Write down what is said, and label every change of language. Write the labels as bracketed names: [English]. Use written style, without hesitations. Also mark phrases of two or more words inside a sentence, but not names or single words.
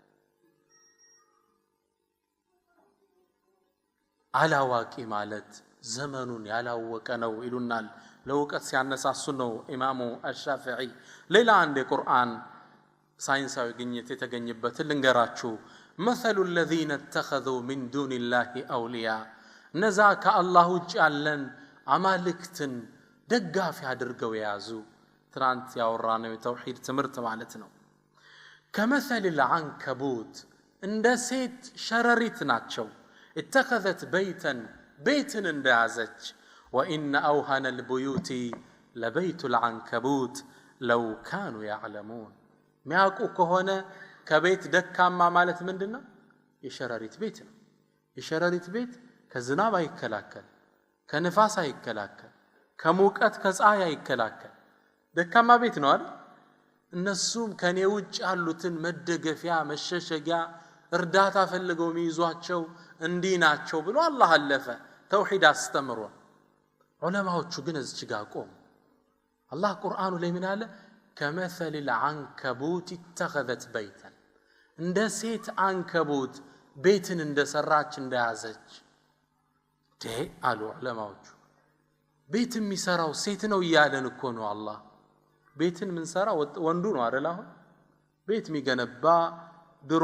[Amharic] አላዋቂ ማለት ዘመኑን ያላወቀ ነው ይሉናል ለውቀት ሲያነሳሱ ነው ኢማሙ አሻፊዒ ሌላ አንድ የቁርአን ሳይንሳዊ ግኝት የተገኘበት ልንገራችሁ [Arabic] مثل الذين اتخذوا من دون الله اولياء [Amharic] ነዛ ከአላህ ውጭ ያለን አማልክትን ደጋፊ አድርገው ያዙ ትናንት ያወራነው የተውሂድ ትምህርት ማለት ነው [Arabic] كمثل العنكبوت [Amharic] እንደ ሴት ሸረሪት ናቸው [Arabic] اتخذت بيتا [Amharic] እንደያዘች [Arabic] وان اوهن البيوت لبيت العنكبوت لو كانوا يعلمون [Amharic] ሚያውቁ ከሆነ ከቤት ደካማ ማለት ምንድነው የሸረሪት ቤት ነው የሸረሪት ቤት ከዝናብ አይከላከል ከንፋስ አይከላከል ከሙቀት ከፀሐይ አይከላከል ደካማ ቤት ነው አይደል እነሱም ከኔ ውጭ ያሉትን መደገፊያ መሸሸጊያ እርዳታ ፈልገው የሚይዟቸው እንዲናቸው ብሎ አላህ አለፈ ተውሂድ አስተምሮ ዑለማዎቹ ግን እዚህ ጋር ቆም አላህ ቁርአኑ ላይ ምን አለ [Arabic] كمثل العنكبوت اتخذت بيتا [Amharic] እንደ ሴት አንከቡት ቤትን እንደሰራች እንደያዘች አሉ ዑለማዎቹ ቤት የሚሰራው ሴት ነው ይያለን እኮ ነው አላህ ቤትን ምን ሰራ ወንዱ ነው አይደል አሁን ቤት የሚገነባ ድሮ